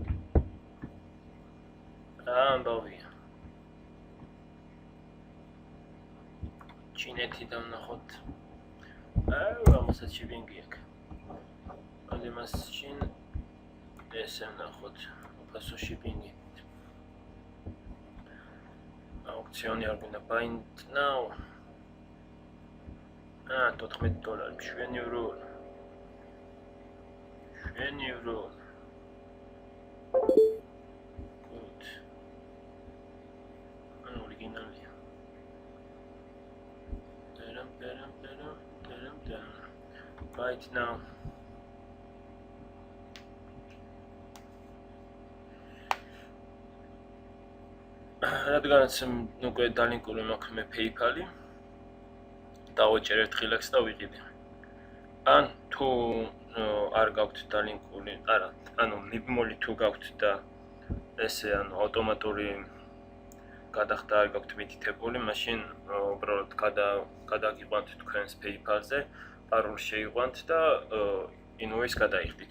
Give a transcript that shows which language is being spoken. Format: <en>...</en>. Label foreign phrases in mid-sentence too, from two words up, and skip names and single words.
<ka>ამბავია. ჩინეთიდან ნახოთ. ამასაც shipping-ი აქვს. ამას ჩინ ესე ნახოთ. უფასო shipping-ი. აუქციონი არ გვინდა</ka> <en>buy now. $14. €7. €7. Good. An original. Right now.</en> <ka>რადგანაც უკვე დალინკული მაქვს მე PayPal-ი. დავაჭერ ერთხილაც და ვიყიდე. ან თუ არ გაქვთ დალინკული, არა, ანუ მიბმული თუ გაქვთ და ესე ანუ ავტომატური გადახდა არ გაქვთ მითითებული, მაშინ უბრალოდ გადაგიყვანთ თქვენს PayPal-ზე, პაროლს შეიყვანთ და invoice გადაიხდით.</ka>